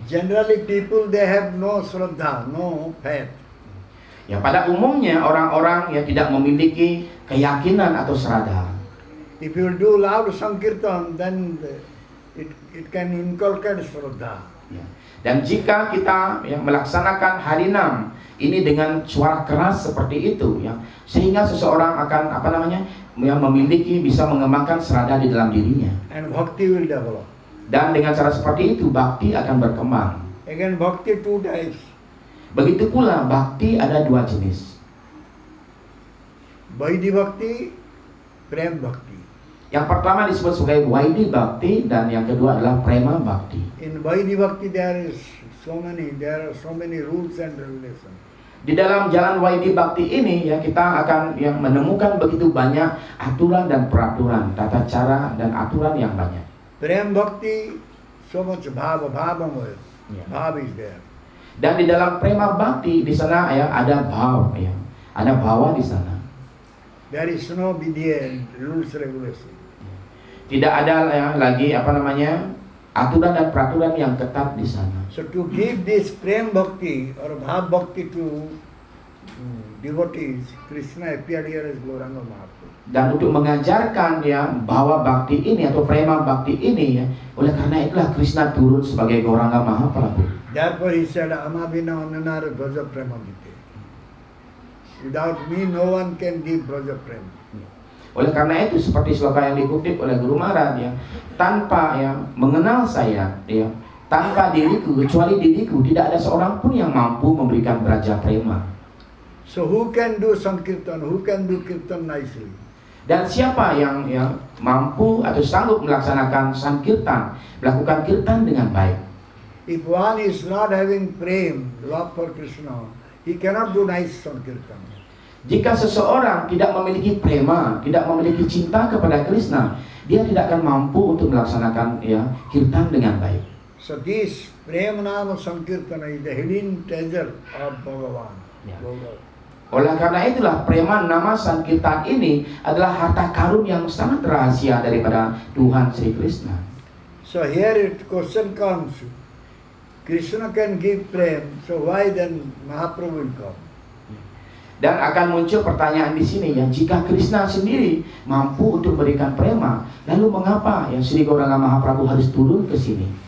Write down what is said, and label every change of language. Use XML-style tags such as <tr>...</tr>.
<en>Generally people they have no shraddha, no faith.</en> <id>Ya pada umumnya orang-orang yang tidak memiliki keyakinan atau sraddha.</id> <en>If you do loud sankirtan, then it can inculcate shraddha.</en> <id>Ya. Dan jika kita ya, melaksanakan Harinam ini dengan suara keras seperti itu, ya, sehingga seseorang akan memiliki bisa mengembangkan sraddha di dalam dirinya.</id> <en>And bhakti will develop.</en> <id>Dan dengan cara seperti itu bakti akan berkembang.</id> <en>Again, bhakti 2 types.</en> <id>Begitu pula bakti ada 2 jenis.</id> <sa>Vaidhi bhakti, prem bhakti.</sa> <id>Yang pertama disebut sebagai Vaidhi bhakti dan yang kedua adalah prema bhakti.</id> <en>In Vaidhi bhakti there are so many rules and regulations.</en> <id>Di dalam jalan Vaidhi bhakti ini ya kita akan yang menemukan begitu banyak aturan dan peraturan, tata cara dan aturan yang banyak.</id> <en>Prem bhakti, so much bhava</en> <id>Ya.</id> <en>bhava is there.</en> <id>Dan di dalam prema bhakti di sana ya ada bhav ya. Ada bhawa di sana.</id> <en>There is no vidya, rules regulation.</en> <id>Tidak ada ya, lagi aturan dan peraturan yang ketat di sana.</id> <en>So to give this prem bhakti or bhav bhakti to devotees, Krishna appeared here as Gauranga Mahaprabhu.</en> <id>Dan untuk mengajarkan ya bahwa bakti ini atau prema bakti ini ya, oleh karena itulah Krishna turun sebagai Gauranga Mahaprabhu.</id> <sa>Therefore he said, Amabhina Ananara Braja Prema Vite.</sa> <en>Without me no one can give Braja Prema.</en> <id>Oleh karena itu seperti sloka yang dikutip oleh Guru Maharaj ya, tanpa ya mengenal saya ya, tanpa diriku kecuali diriku tidak ada seorang pun yang mampu memberikan braja prema.</id> <en>So who can do Sankirtan? Who can do Kirtan nicely?</en> <id>Dan siapa yang mampu atau sanggup melaksanakan sankirtan, melakukan kirtan dengan baik?</id> <en>If one is not having prem, love for Krishna, he cannot do nice Sankirtan.</en> <id>Jika seseorang tidak memiliki prema, tidak memiliki cinta kepada Krishna, dia tidak akan mampu untuk melaksanakan ya kirtan dengan baik.</id> <en>So this Prema Nama Sankirtana is the hidden treasure of Bhagavan. Yeah. Gaura.</en> <id>Oleh karena itulah prema nama sankirtan ini adalah harta karun yang sangat rahasia daripada Tuhan Sri Krishna.</id> <en>So here it question comes, Krishna can give prem, so why then Mahaprabhu will come?</en> <id>Dan akan muncul pertanyaan di sini ya, jika Krishna sendiri mampu untuk memberikan prema, lalu mengapa ya Sri Gauranga Mahaprabhu harus turun ke sini?</id>